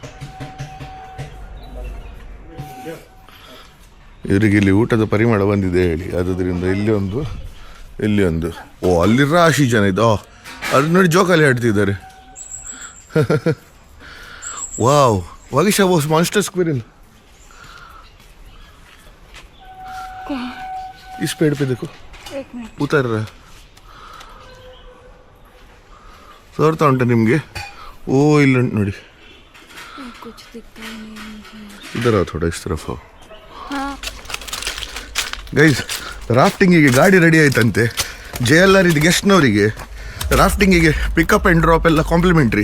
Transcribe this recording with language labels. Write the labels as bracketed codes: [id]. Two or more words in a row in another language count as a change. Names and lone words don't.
[kn] ಇವರಿಗೆ ಇಲ್ಲಿ ಊಟದ ಪರಿಮಳ ಬಂದಿದೆ ಹೇಳಿ. ಆದ್ದರಿಂದ ಇಲ್ಲಿ ಒಂದು, ಇಲ್ಲಿ ಒಂದು. ಓ, ಅಲ್ಲಿ ರಾಶಿ ಜನ ಇದು. ಅದು ನೋಡಿ, ಜೋಕಾಲಿ ಆಡ್ತಿದ್ದಾರೆ. ವಾವ್, [hi] वागिशा वो [en] monster squirrel [hi] इस पेड़ पे देखो, उतर रहा है. [kn] ತೋರ್ತಾ ಉಂಟು ನಿಮಗೆ? ಓ ಇಲ್ಲ ನೋಡಿ, ಇದರ [hi] थोड़ा इस तरफ़. [kn] ಗೈಸ್, ರಾಫ್ಟಿಂಗಿಗೆ ಗಾಡಿ ರೆಡಿ ಆಯ್ತಂತೆ. JLR ಇದು ಗೆಸ್ಟ್ನವರಿಗೆ ರಾಫ್ಟಿಂಗಿಗೆ [en] pickup and drop [kn] ಎಲ್ಲ ಕಾಂಪ್ಲಿಮೆಂಟ್ರಿ.